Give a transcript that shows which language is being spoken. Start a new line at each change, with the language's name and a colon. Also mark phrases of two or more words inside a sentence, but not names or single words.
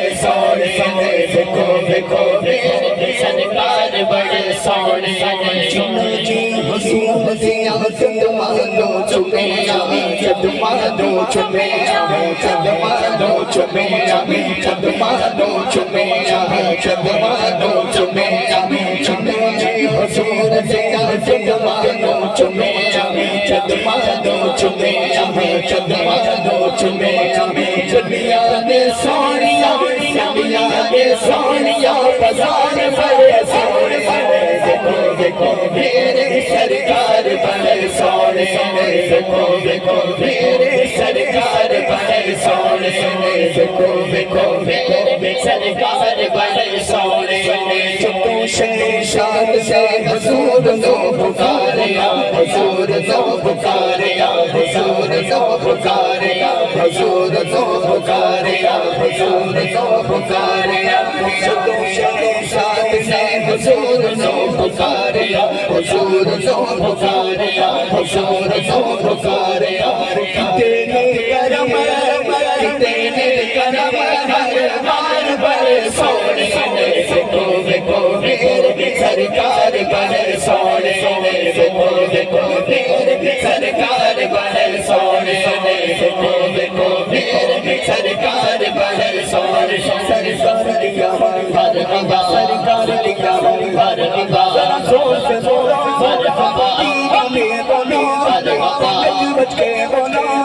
Punjabi: سونے، دیکھو دیکھو میرے سرکار بڑے سونے، چنو جی حسین دیا چند مانو چمیا، چند مانو چمیا، چند مانو چمیا، چند مانو چمیا، چند مانو چمیا، چنو جی حسین دیا چند مانو چمیا، چند مانو چمیا، چند مانو چمیا، چنیا نے سونیا، چنیا نے سونیا، بازار بڑے سونے، دیکھو دیکھو میرے سرکار بڑے سونے، دیکھو دیکھو میرے سرکار بڑے سونے، دیکھو دیکھو میرے سرکار بڑے سونے، چکو شان سے حضور نو پکاریا، حضور نو پکاریا، حضور نو پکاریا، حضور نو پکاریا، حضور نو پکاریا، چکو شان سے حضور نو پکاریا، حضور نو پکاریا، حضور نو پکاریا، کتنے کرم کتنے کرم ہر بار بڑے سونے، دیکھو دیکھو میرے سرکار بڑے سونے، دیکھو دیکھو میرے سرکار بڑے سونے، دیکھو دیکھو میرے سرکار بڑے سونے، سرکار دیا مرحبا، سرکار دیا مرحبا،
Urdu: ذرا زور سے بولو مرحبا، دیوانے بولو بچ بچ کے بولو،